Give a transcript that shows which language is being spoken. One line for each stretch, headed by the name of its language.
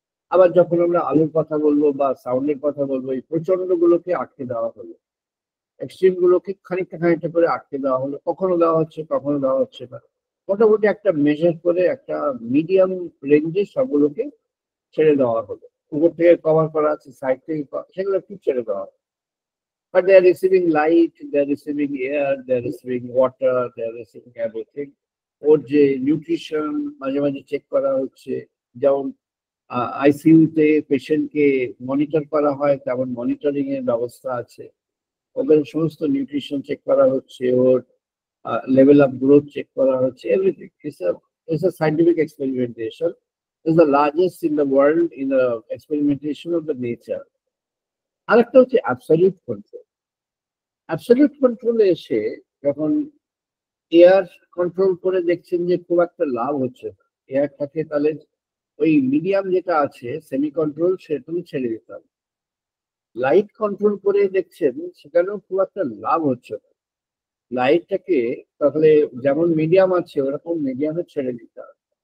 Bangla: আবার যখন আমরা আলোর কথা বলবো বা সাউন্ডের কথা বলবো, এই প্রচন্ড গুলোকে আটকে দেওয়া হলো, এক্সট্রিম গুলোকে খানিকটা খানিকটা করে আটকে দেওয়া হলো, কখনো দেওয়া হচ্ছে কখনো দেওয়া হচ্ছে না। মোটামুটি একটা মেজার করে একটা মিডিয়াম রেঞ্জে সবগুলোকে ছেড়ে দেওয়া হলো। উপর থেকে কভার করা আছে, সাইড থেকে সেগুলো একটু ছেড়ে দেওয়া হলো।
English: But they are receiving light, they are receiving air, they are receiving water, they are receiving everything.
Bangla: ওর যে নিউট্রিশন মাঝে মাঝে চেক করা হচ্ছে, যেমন আইসিইউতে পেশেন্টকে মনিটর করা হয় তেমন মনিটরিং এর ব্যবস্থা আছে। ওদের সমস্ত নিউট্রিশন চেক করা হচ্ছে, ওর লেভেল অফ গ্রোথ চেক করা হচ্ছে, everything.
English: It's a scientific experimentation. It's the largest in the world in the experimentation of the nature.
Bangla: আরেকটা হচ্ছে অ্যাবসলিউট কন্ট্রোল। অ্যাবসলিউট কন্ট্রোলে এসে যখন এয়ার কন্ট্রোল করে দেখছেন যে খুব একটা লাভ হচ্ছে এয়ারটাকে, তাহলে ওই মিডিয়াম যেটা আছে সেমি কন্ট্রোল সেটাকে ছেড়ে দিতে হবে। লাইট কন্ট্রোল করে দেখছেন সেখানেও খুব একটা লাভ হচ্ছে না, লাইটটাকে তাহলে যেমন মিডিয়াম আছে ওরকম মিডিয়ামে ছেড়ে দিতে হবে।